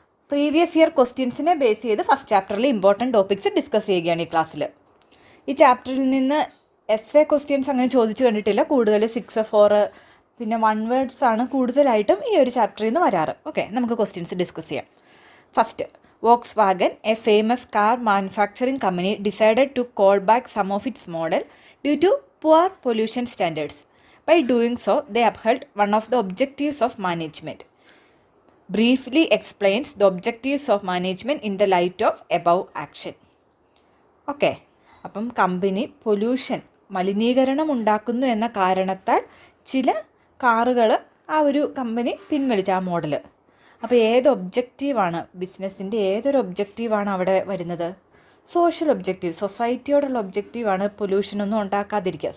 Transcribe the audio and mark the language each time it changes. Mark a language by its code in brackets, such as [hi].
[ml] Previous year ക്വസ്റ്റ്യൻസിനെ base ചെയ്ത് first ചാപ്റ്ററിൽ important topics discuss ചെയ്യുകയാണ് ഈ ക്ലാസ്സിൽ. ഈ ചാപ്റ്ററിൽ നിന്ന് എസ്എ ക്വസ്റ്റ്യൻസ് അങ്ങനെ ചോദിച്ചു കണ്ടിട്ടില്ല. കൂടുതൽ 6, 4 പിന്നെ 1 വേർഡ്സ് ആണ് കൂടുതലായിട്ടും ഈ ഒരു ചാപ്റ്ററിൽ നിന്ന് വരാറ്. ഓക്കെ, നമുക്ക് ക്വസ്റ്റ്യൻസ് ഡിസ്കസ് ചെയ്യാം. [en] First, Volkswagen, a famous car manufacturing company, decided to call back some of its model due to poor pollution standards. By doing so, they upheld one of the objectives of management. Briefly explains the objectives of management in the light of above action. [ml] Okay, അപ്പം company മലിനീകരണം ഉണ്ടാക്കുന്നു എന്ന കാരണത്താൽ ചില കാറുകൾ ആ ഒരു company പിൻവലിച്ച ആ മോഡൽ. അപ്പോൾ ഏത് ഒബ്ജക്റ്റീവാണ് ബിസിനസ്സിൻ്റെ ഏതൊരു ഒബ്ജക്റ്റീവാണ് അവിടെ വരുന്നത്? Social objective, സൊസൈറ്റിയോടുള്ള ഒബ്ജക്റ്റീവാണ് പൊല്യൂഷനൊന്നും ഉണ്ടാക്കാതിരിക്കുക.